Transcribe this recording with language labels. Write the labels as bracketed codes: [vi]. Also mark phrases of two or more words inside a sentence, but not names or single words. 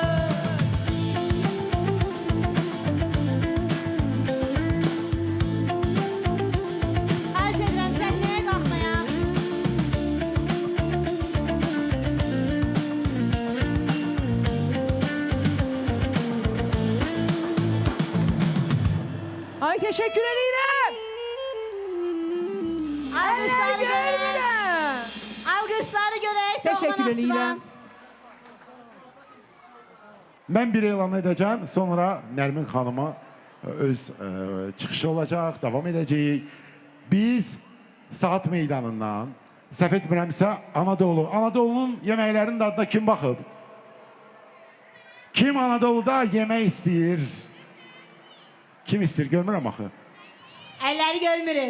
[az] Xahiş edirəm səhnəyə qalxmaya. [tr] Ay teşekkür ederim. [az] Alqışları görək. Alqışları görək. [tr] Teşekkür [az] Doğma [tr] ederim. [az] Naxçıvan. [tr] Ben bir elan edeceğim, sonra Nermin Hanım'a öz çıkışı olacak, devam edeceğiz. [az] Biz saat meydanından, səhv etmirəmsə Anadolu. Anadolu'nun yeməklərinin dadına kim baxıb? Kim Anadolu'da yemək istəyir? Kim istəyir? Görmürəm axı. Əlləri görmürük.